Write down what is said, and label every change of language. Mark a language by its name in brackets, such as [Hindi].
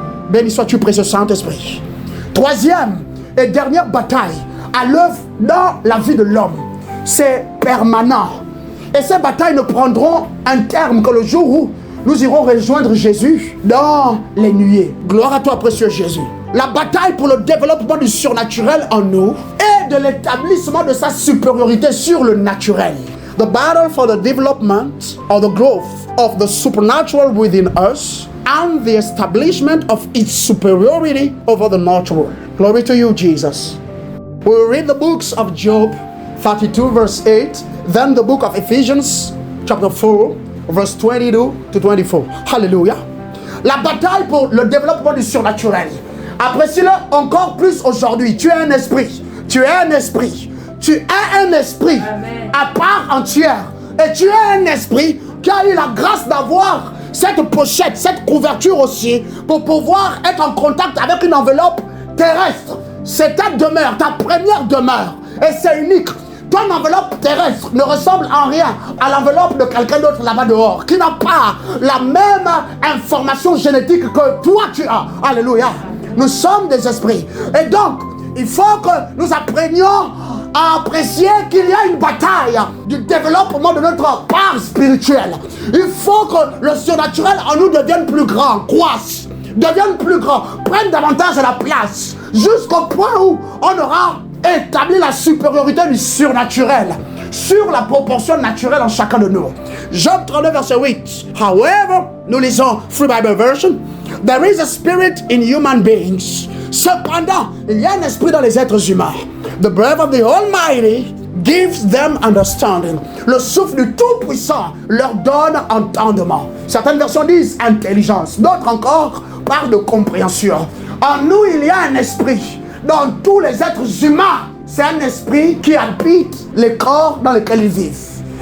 [French] Béni sois-tu, précieux Saint-Esprit. Troisième et dernière bataille à l'œuvre dans la vie de l'homme, c'est permanent. Et ces batailles ne prendront un terme que le jour où nous irons rejoindre Jésus dans les nuées. Gloire à toi, précieux Jésus. La bataille pour le développement du surnaturel en nous et de l'établissement de sa supériorité sur le naturel. [English] The battle for the development or the growth of the supernatural within us and the establishment of its superiority over the natural. Glory to you, Jesus. We will read the books of Job 32 verse 8, then the book of Ephesians chapter 4 verse 22 to 24. Hallelujah. [French] La bataille pour le développement du surnaturel. Apprécie-le encore plus aujourd'hui. Tu es un esprit. Tu es un esprit. Tu es un esprit. Amen. À part entière. Et tu es un esprit qui a eu la grâce d'avoir cette pochette, cette couverture aussi, pour pouvoir être en contact avec une enveloppe terrestre. C'est ta demeure, ta première demeure. Et c'est unique. Ton enveloppe terrestre ne ressemble en rien à l'enveloppe de quelqu'un d'autre là-bas dehors, qui n'a pas la même information génétique que toi tu as. Alléluia. Nous sommes des esprits. Et donc, il faut que nous apprenions à apprécier qu'il y a une bataille du développement de notre part spirituelle. Il faut que le surnaturel en nous devienne plus grand, croisse, devienne plus grand, prenne davantage la place, jusqu'au point où on aura établi la supériorité du surnaturel sur la proportion naturelle en chacun de nous. Job 39 verset 8. [English] However, [French] nous lisons [English] Free Bible Version. There is a spirit in human beings. [French] Cependant, il y a un esprit dans les êtres humains. [English] The breath of the Almighty gives them understanding. [French] Le souffle du Tout-Puissant leur donne entendement. Certaines versions disent intelligence. D'autres encore parlent de compréhension. En nous, il y a un esprit. Dans tous les êtres humains, c'est un esprit qui habite les corps dans lesquels ils vivent.